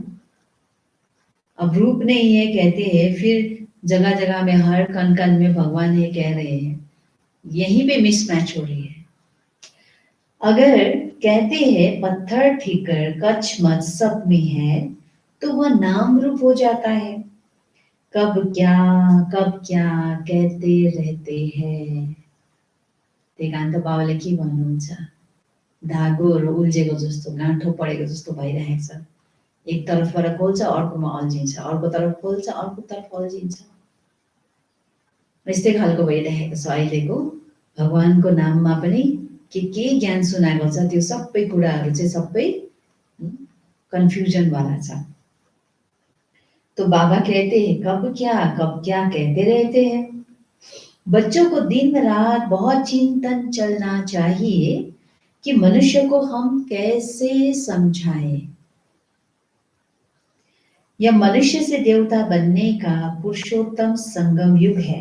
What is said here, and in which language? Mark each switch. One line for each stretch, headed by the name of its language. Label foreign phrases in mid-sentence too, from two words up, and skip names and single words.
Hindi: अब रूप नहीं है कहते हैं, फिर जगह जगह में हर कण कण में भगवान है कह रहे हैं, यहीं पे मिसमैच हो रही है। अगर कहते हैं पत्थर ठीकर कच्छ मच सब में है, तो वह नाम रूप हो जाता है। कब क्या कहते रहते हैं।
Nepali: त्यही त बाबाले के भन्नुहुन्छ, धागोहरू उल्झेको जस्तो, गाँठो परेको जस्तो भइरहेको छ। एक तरफबाट खोल्छ अर्कोमा अल्झिन्छ, अर्को तरफ खोल्छ अर्को तरफ अल्झिन्छ। यस्तै खालको भइरहेको छ अहिलेको भगवानको नाममा पनि के ज्ञान सुनाएको छ, त्यो सबै कुराहरू चाहिँ सबै कन्फ्युजन वाला छ।
Hindi: तो बाबा कहते हैं कब क्या कहते रहते हैं। बच्चों को दिन रात बहुत चिंतन चलना चाहिए कि मनुष्य को हम कैसे समझाएं। यह मनुष्य से देवता बनने का पुरुषोत्तम संगम युग है।